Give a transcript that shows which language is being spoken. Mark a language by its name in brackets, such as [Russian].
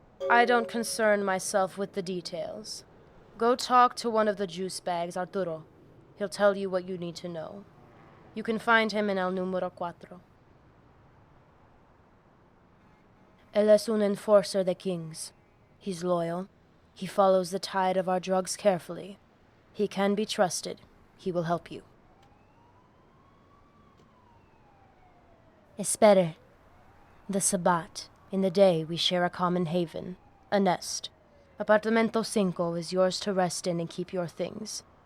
[English] I don't concern myself with the details. Go talk to one of the juice bags, Arturo. He'll tell you what you need to know. You can find him in El Número 4. [Spanish] Él es un enforcer de kings. [English] He's loyal. He follows the tide of our drugs carefully. He can be trusted. He will help you. [Spanish] Espere. [English] The sabbat. In the day, we share a common haven, a nest. Apartamento 5 is yours to rest in and keep your things.